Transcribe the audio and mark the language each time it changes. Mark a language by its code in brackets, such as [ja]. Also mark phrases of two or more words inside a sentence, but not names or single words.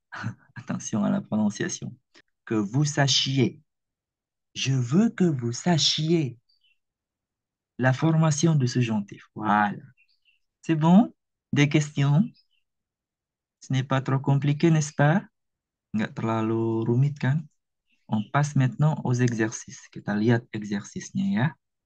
[fr] Attention à la prononciation. Que vous sachiez. Je veux que vous sachiez. La formation de subjonctif. Voilà. C'est bon? Des questions? Ce n'est pas trop compliqué, n'est-ce pas? [id] Nggak terlalu rumit kan? [fr] On passe maintenant aux exercices. [id] Kita lihat exercisnya ya.